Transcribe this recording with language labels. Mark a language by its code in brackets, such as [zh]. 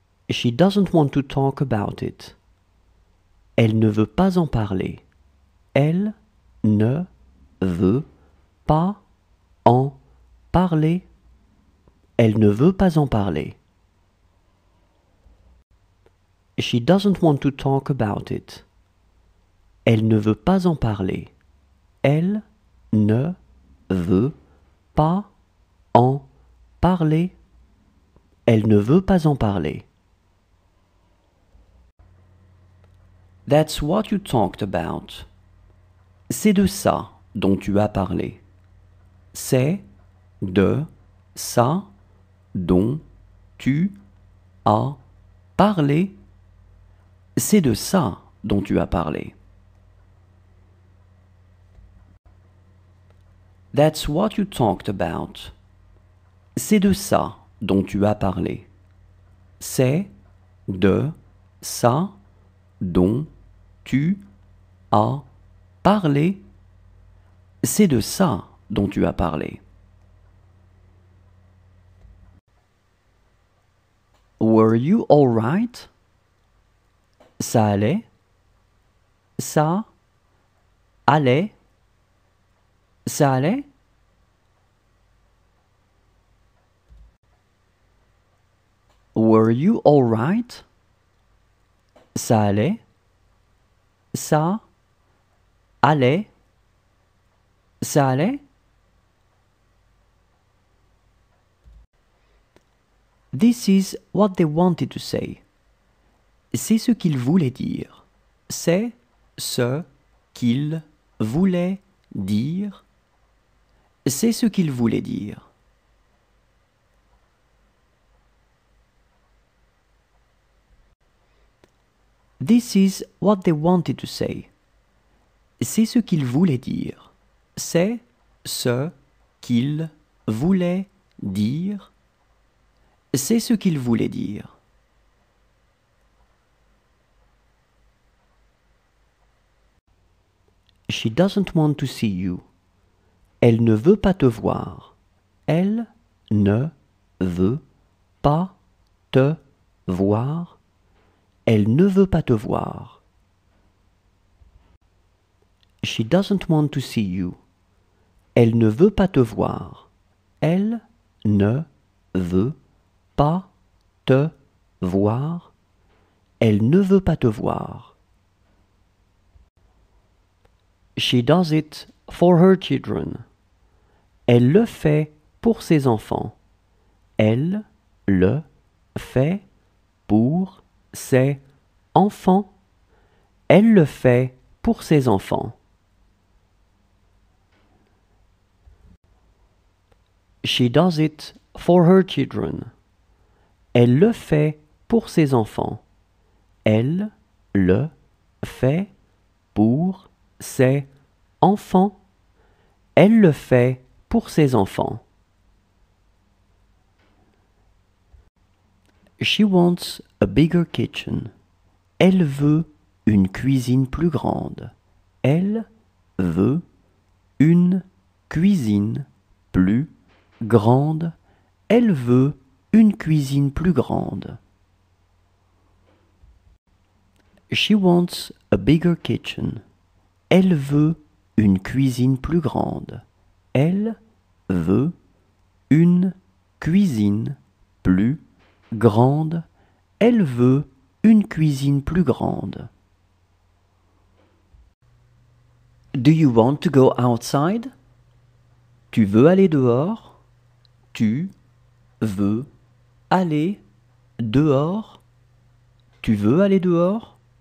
[en] She doesn't want to talk about it. [fr] Elle ne veut pas en parler. Elle ne veut pas en parler. Elle ne veut pas en parler. [en] She doesn't want to talk about it. [fr] Elle ne veut pas en parler. Elle ne veut pas en parler. Elle ne veut pas en parler. [en] That's what you talked about. [fr] C'est de ça dont tu as parlé. C'est de ça dont tu as parlé. C'est de ça dont tu as parlé. [en] That's what you talked about. [fr] C'est de ça dont tu as parlé. C'est de ça dont tu as parlé. C'est de ça dont tu as parlé. [en] Were you all right? [fr] Ça allait? Ça allait? Ça allait? [en] Were you all right? [fr] Ça allait? Ça allait? Ça allait? [en] This is what they wanted to say. [fr] C'est ce qu'ils voulaient dire. C'est ce qu'ils voulaient dire. C'est ce qu'ils voulaient dire. [en] This is what they wanted to say. [fr] C'est ce qu'ils voulaient dire. C'est ce qu'ils voulaient dire. C'est ce qu'ils voulaient dire. [en] She doesn't want to see you. [fr] Elle ne veut pas te voir. Elle ne veut pas te voir. Elle ne veut pas te voir. [en] She doesn't want to see you. [fr] Elle ne veut pas te voir. Elle ne veut pas te voir. Elle ne veut pas te voir. [en] She does it for her children. [fr] Elle le fait pour ses enfants. Elle le fait pour ses enfants. Elle le fait pour ses enfants. [en] She does it for her children. [fr] Elle le fait pour ses enfants. Elle le fait pour ses enfants. Elle le fait pour ses enfants. [en] She wants a bigger kitchen. [fr] Elle veut une cuisine plus grande. Elle veut une cuisine plus grande. Elle veut une cuisine plus grande. [en] She wants a bigger kitchen. [fr] Elle veut une cuisine plus grande. Elle veut une cuisine plus grande. Elle veut une cuisine plus grande. [en] Do you want to go outside? [fr] Tu veux aller dehors? Tu veux aller dehors? Tu veux aller dehors?